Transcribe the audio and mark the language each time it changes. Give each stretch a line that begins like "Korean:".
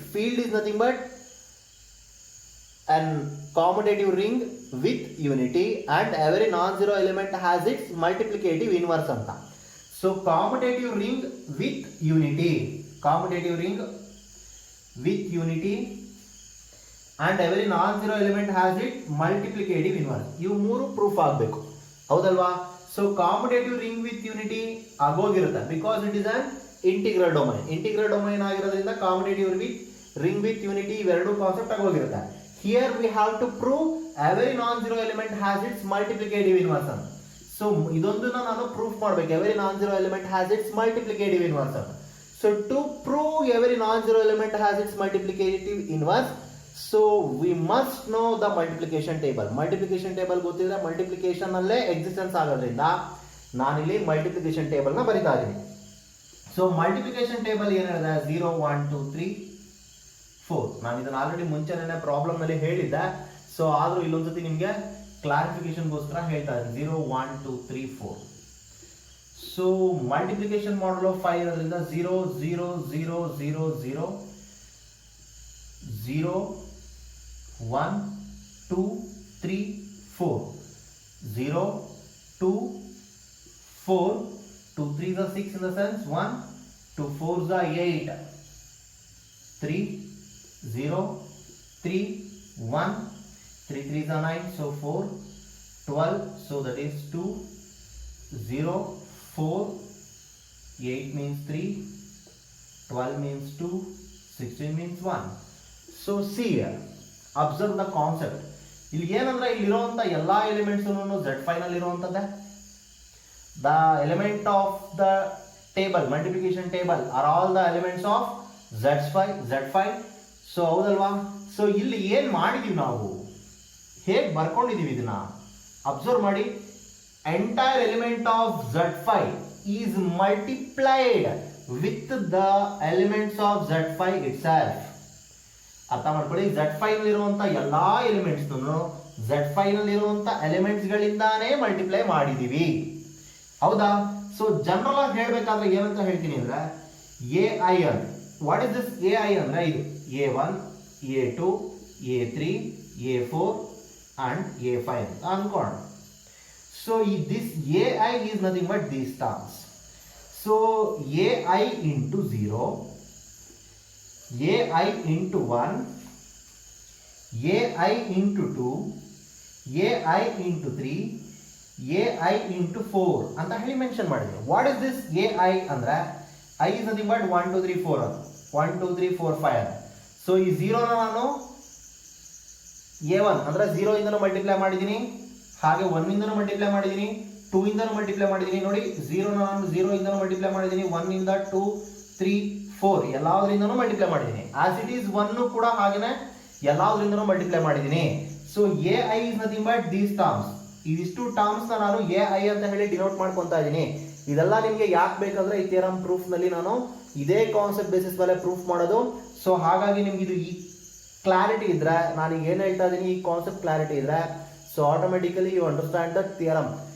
English: Field is nothing but an commutative ring with unity and every non-zero element has its multiplicative inverse ಅಂತ. So commutative ring with unity, commutative ring with unity and every non-zero element has its multiplicative inverse.
Kannada: ಇವು ಮೂರು proof ಆಗಬೇಕು, ಹೌದಲ್ವಾ?
English: So commutative ring with unity ಆಗೋಗಿರುತ್ತೆ because it is an integral domain.
Kannada: Integral domain ಆಗಿರೋದ್ರಿಂದ ಕಾಮುಟೇಟಿವ್ with ring with unity ಇವೆರಡು concept ಆಗೋಗಿರುತ್ತೆ.
English: Here we have to prove every non zero element has its multiplicative inverse ಅಂತ. So
Kannada: ಇದೊಂದನ್ನ ನಾನು proof ಮಾಡಬೇಕು,
English: Every non zero element has its multiplicative inverse ಅಂತ. So to prove every non zero element has its multiplicative inverse, so we must know the multiplication table.
Kannada: Multiplication table ಗೊತ್ತಿದ್ರೆ multiplication ಅಲ್ಲೇ existence ಆಗೋದ್ರಿಂದ ನಾನಿಲ್ಲಿ multiplication table ನ ಬರಿತಾ ಇದ್ದೀನಿ.
English: so multiplication table
Kannada: ಏನ್ ಹೇಳಿದೆ,
English: 0 1 2 3 4.
Kannada: ನಾನು ಇದನ್ನ ಆಲ್ರೆಡಿ ಮುಂಚೆನೇ ಪ್ರಾಬ್ಲಮ್ ನಲ್ಲಿ ಹೇಳಿದ್ದೆ, ಸೊ ಆದ್ರೂ ಇಲ್ಲೊಂದ್ಸತಿ ನಿಮ್ಗೆ ಕ್ಲಾರಿಫಿಕೇಶನ್ಗೋಸ್ಕರ ಹೇಳ್ತಾ ಇದ್ದೀನಿ.
English: 0 1 2 3 4. So multiplication modulo of 5 ಇರೋದ್ರಿಂದ 0 0 0 0 0 0 1 2 3 4 0 2 4 2 3s are 6 in the sense 1 2 4s are 8 3 0 3 1 3 3s are 9 so 4 12 so that is 2 0 4 8 means 3 12 means 2 16 means 1. So see here, observe the concept.
Kannada: ಇಲ್ಲಿ ಏನಂದ್ರೆ ಇಲ್ಲಿರುವಂತ ಎಲ್ಲಾ ಎಲಿಮೆಂಟ್ಸ್ Z5 ನಲ್ಲಿ ಇರುವಂತದ್ದೇ.
English: The element of the table, multiplication table are all the elements of Z5. So ಹೌದಲ್ವಾ?
Kannada: So ಇಲ್ಲಿ ಏನ್ ಮಾಡಿದೀವಿ ನಾವು, ಹೇಗೆ ಬರ್ಕೊಂಡಿದೀವಿ ಇದನ್ನ ಅಬ್ಸರ್ವ್ ಮಾಡಿ.
English: Entire element of Z5 is multiplied with the elements of Z5 itself.
Kannada: ಅರ್ಥ ಮಾಡ್ಕೊಳ್ಳಿ, Z5 ನಲ್ಲಿರುವಂತ ಎಲ್ಲಾ ಎಲಿಮೆಂಟ್ಸ್ Z5 ನಲ್ಲಿರುವಂತ ಎಲಿಮೆಂಟ್ಸ್ ಗಳಿಂದಾನೇ ಮಲ್ಟಿಪ್ಲೈ ಮಾಡಿದೀವಿ, ಹೌದಾ? ಸೊ ಜನರಲ್ ಆಗಿ ಹೇಳ್ಬೇಕಾದ್ರೆ ಏನಂತ ಹೇಳ್ತೀನಿ ಅಂದ್ರೆ AI.
English: What is this AI ಅಂದ್ರೆ ಇದು A1 A2 A3 A4 and A5 ಅಂತ ಅನ್ಕೋಣ. So this AI is nothing but these terms. So AI into 0, AI into 1, AI into 2, AI into 3, AI into 4
Kannada: ಅಂತ ಹೇಳಿ ಮೆನ್ಷನ್ ಮಾಡಿದ್ರು.
English: What is this AI ಅಂದ್ರೆ I is nothing but 1 2 3 4 ಅದು 1 2 3 4 5.
Kannada: So ಈ 0 ನಾನು A1 ಅಂದ್ರೆ 0 ಇಂದನೂ multiply ಮಾಡಿದ್ದೀನಿ, ಹಾಗೆ 1 ಇಂದನೂ ಮಲ್ಟಿಪ್ಲೈ ಮಾಡಿದ್ದೀನಿ, 2 ಇಂದನೂ ಮಲ್ಟಿಪ್ಲೈ ಮಾಡಿದ್ದೀನಿ. ನೋಡಿ 0 ನಾನು 0 ಇಂದನೂ ಮಲ್ಟಿಪ್ಲೈ ಮಾಡಿದ್ದೀನಿ, 1 ಇಂದ 2 3 4 ಎಲ್ಲಾದ್ರಿಂದನೂ ಮಲ್ಟಿಪ್ಲೈ ಮಾಡಿದ್ದೀನಿ. ಆಸ್ ಇಟ್ ಈಸ್ 1 ಕೂಡ ಹಾಗೇನೆ ಎಲ್ಲಾದ್ರಿಂದನೂ ಮಲ್ಟಿಪ್ಲೈ ಮಾಡಿದ್ದೀನಿ.
English: So AI is nothing but these terms.
Kannada: ಇದಿಷ್ಟು ಟರ್ಮ್ಸ್ ನಾನು AI ಅಂತ ಹೇಳಿ ಡಿನೋಟ್ ಮಾಡ್ಕೊಂತಾ ಇದ್ದೀನಿ. ಇದೆಲ್ಲ ನಿಮ್ಗೆ ಯಾಕೆ ಬೇಕಂದ್ರೆ ಈ ಥಿಯರಮ್ ಪ್ರೂಫ್ ನಲ್ಲಿ ನಾನು ಇದೇ ಕಾನ್ಸೆಪ್ಟ್ ಬೇಸಿಸ್ ಮೇಲೆ ಪ್ರೂಫ್ ಮಾಡೋದು. ಸೊ ಹಾಗಾಗಿ ನಿಮ್ಗೆ ಇದು ಈ ಕ್ಲಾರಿಟಿ ಇದ್ರೆ, ನಾನು ಏನ್ ಹೇಳ್ತಾ ಇದ್ದೀನಿ ಈ ಕಾನ್ಸೆಪ್ಟ್ ಕ್ಲಾರಿಟಿ ಇದ್ರೆ, so automatically you understand the theorem.